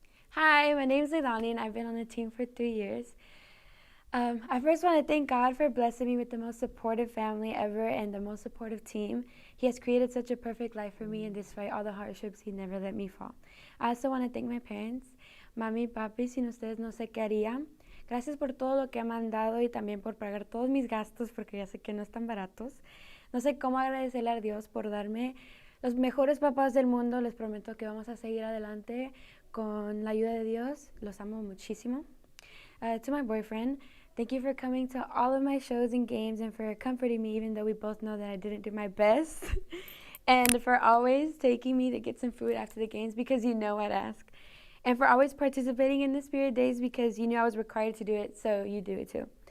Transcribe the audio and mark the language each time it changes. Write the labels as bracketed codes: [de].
[en] Hi, my name is Lailani, and I've been on the team for 3 years. I first want to thank God for blessing me with the most supportive family ever and the most supportive team. He has created such a perfect life for me, and despite all the hardships, He never let me fall. I also want to thank my parents. [es] Mami, papi, sin ustedes no sé qué haría. Gracias por todo lo que me han dado y también por pagar todos mis gastos, porque ya sé que no están baratos. No sé cómo agradecerle a Dios por darme los mejores papás del mundo. Les prometo que vamos a seguir adelante con la ayuda de Dios. Los amo muchísimo. [en] To my boyfriend, thank you for coming to all of my shows and games and for comforting me even though we both know that I didn't do my best. And for always taking me to get some food after the games because you know I'd ask. And for always participating in the Spirit Days because you knew I was required to do it, so you do it too.